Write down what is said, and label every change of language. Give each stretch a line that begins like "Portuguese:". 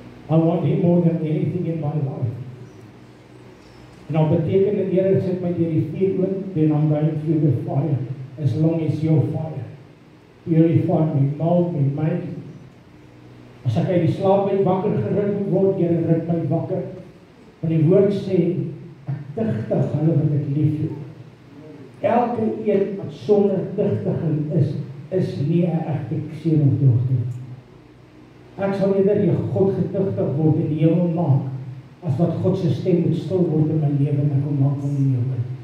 English: I want Him more than anything in my life.
Afrikaans: En dan beteken dat die Here sit my deur die vuur oond,
English: then I'm going through the fire, as long as your fire. Purify me, mold me, make me.
Afrikaans: As ek uit die slaap uit wakker geruk moet word, Here ruk my wakker. Want die woord sê, ek tigtig hulle wat ek lief het. Elke een wat sonder tigtiging is nie 'n egte seun of dogter. Ek sal eerder die God getigtig word en die hemel maak, as wat God se stem moet stil word in my lewe en ek maak van die lewe.